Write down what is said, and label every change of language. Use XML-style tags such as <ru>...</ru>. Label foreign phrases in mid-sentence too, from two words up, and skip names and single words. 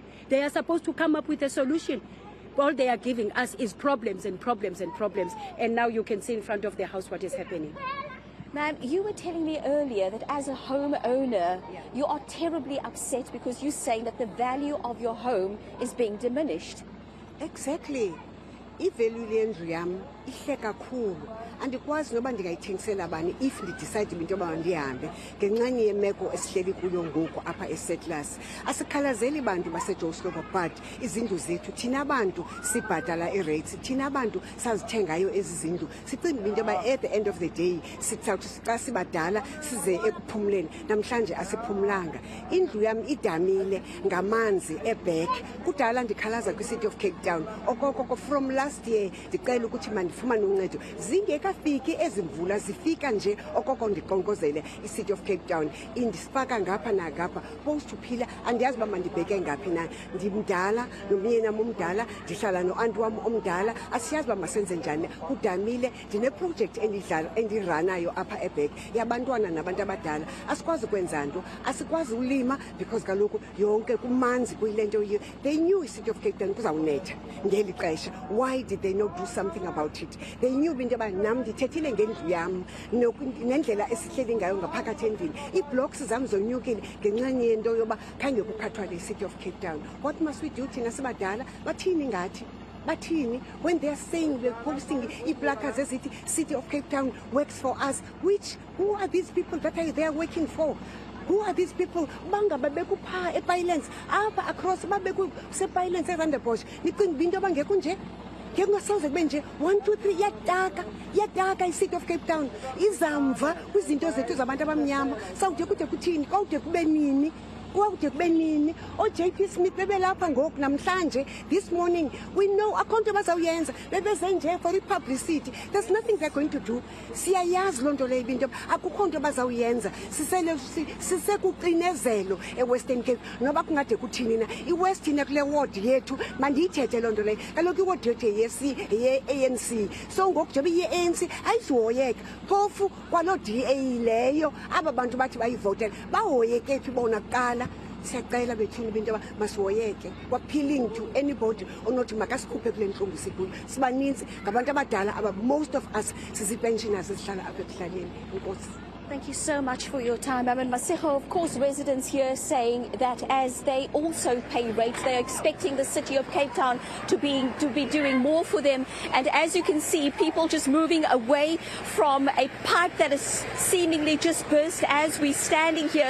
<en>They are supposed to come up with a solution. All they are giving us is problems and problems and problems, and now you can see in front of the house what is happening. Ma'am, you were telling me earlier that as a homeowner, you are terribly upset because you're saying that the value of your home is being diminished. Exactly.</en> <xh>I-value lendlu yam ihle kakhulu, andikwazi noba ndingayithengisela bani if ndidicide into yoba ndihambe ngenxanye yemeko esihleli kuyo ngoku apha eSettlers. Asikhalazeli bantu baseJohannesburg, but izindlu zethu thina bantu sibhatala i-rates, thina bantu sazithengayo ezi zindlu. Sicinga into yoba</xh> <en>at the end of the day</en> <xh>sitsawuthi xa sibadala size ekuphumleni. Namhlanje asiphumlanga. Indlu yam idamile ngamanzi eback. Kudala ndikhalaza kwi-City of Cape Town. Okokoko</xh> <en>from last year</en> <xh>ndicela ukuthi mandifumane uncedo. Zingekafiki ezimvula zifika nje okoko ndiqonqozele i-City of Cape Town indisifaka ngapha nagapha post uphila andiyazi uba mandibheke ngaphi na. Ndimdala nomyeni wam omdala, ndihlala no-anti wam omdala, asiyazi uba masenze njani. Kudamile, ndineprojekthi endiranayo apha ebhek yabantwana nabantu abadala. Asikwazi ukwenza nto, asikwazi ulima because kaloku yonke kumanzi kuyile nto yiyo.</xh> <en>They knew</en> <xh>i-City of Cape Town kuzawunetha ngeli xesha.</xh> <en>Why did they not do something about it? They knew</en> <xh>into yoba nam ndithethile ngendlu yam nendlela esihleli ngayo ngaphakathi endlini. Ii-blocks zam zonyukile ngenxanye yento yoba khange kuphathwa le-City of Cape Town.</xh> <en>What must we do</en> <xh>thina sibadala? Bathini ngathi? Bathini?</xh> <en>When they are saying, they're posting i-placards ezithi City of Cape Town works for us, who are these people that they are working for? Who are these people?</en> <xh>Banga babeku pha ePinelands, apha across babeku sePinelands eRondebosch. Nicinga into bangekho nje? Ngengasoze kube nje 1 2 3 yadaka i-City of Cape Town. Izamva kwizinto zethu zabantu abamnyama. Sawude kude kuthini? Kwawude kube nini? Kwawude kube nini? O-JP Smith bebelapha ngoku namhlanje.</xh> <en>This morning we know</en> <xh>akho nto bazawuyenza. Bebeze nje</xh> <en>for i-publicity. There's nothing they're going to do.</en> <xh>Siyayazi loo nto leyo into akukho nto bazawuyenza. Sisekuqinezelo eWestern Cape noba kungade kuthini na. iWest ina kule ward yethu mandiyithethe loo nto leyo. Kaloku iward yethu ye-ANC. So ngoku njengoba iyi-ANC ayizihoyeka. Phofu kwaloo DA leyo aba bantu bathi bayivotela bahoyeke phi bona kuqala. Siyacela bethini into yoba masihoyeke.</xh> <en>Appealing to anybody</en> <xh>onothi makasikhuphe kule ntlungu sikuyo. Sibaninzi ngabantu abadala</xh> <en>most of us</en> <xh>sizi-pensioners esihlala apha ekuhlaleni. Enkosi.</xh> <en>Thank you so much for your time. And Masejo, of course, residents here saying that as they also pay rates, they're expecting the city of Cape Town to be doing more for them. And as you can see, people just moving away from a pipe that is seemingly just burst as we're standing here.</en>